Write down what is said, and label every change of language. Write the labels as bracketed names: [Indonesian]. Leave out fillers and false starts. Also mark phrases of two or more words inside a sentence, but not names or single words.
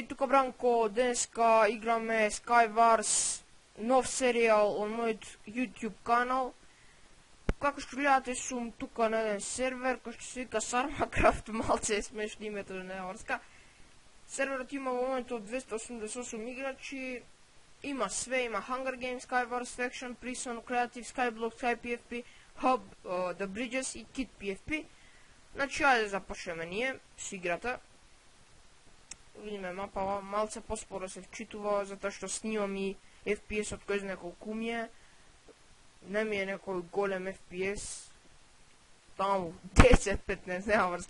[Macedonian] Бранко, денеска играме Skywars, нов серијал од мојот YouTube канал. Како што гледате, сум тука на еден сервер кој што се вика Sarmacraft, малце е смешно името на неорска. Серверот има во моментот 288 играчи, има све, има Hunger Games, Skywars, Faction, Prison, Creative, Skyblock, SkyPFP, Hub, The Bridges и Kit PFP. Значи, ајде започнеме ние с играта. Видиме мапава, малце поспоро се вчитува, затоа што снимам и FPS од кој знае колку ми е. Не ми е некој голем FPS. Таму 10-15, нема врска.